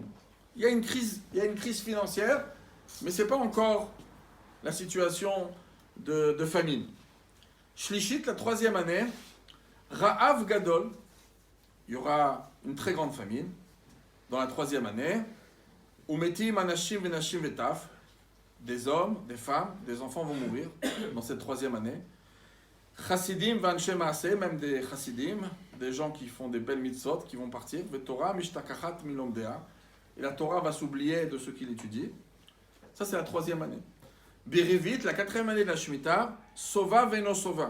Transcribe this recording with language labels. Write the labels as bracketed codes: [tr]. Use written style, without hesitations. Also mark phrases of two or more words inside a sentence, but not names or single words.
[fr] Il y a une crise financière, mais c'est pas encore la situation de famine. Shlishit, la troisième année, [he] רעב גדול, [fr] il y aura une très grande famine. dans la troisième année, [he] ומתים אנשים ונשים וטף, [fr] des hommes, des femmes, des enfants vont mourir dans cette troisième année. [he] חסידים ואנשי מעשה, [fr] même des chassidim, des gens qui font des belles mitzvot, qui vont partir. [he] ותורה משתכחת מלומדיה, [fr] et la Torah va s'oublier de ceux qui l'étudient. Ça, c'est la troisième année. Birivit, la quatrième année de la Shemitah, [he] שובע ואינו שובע.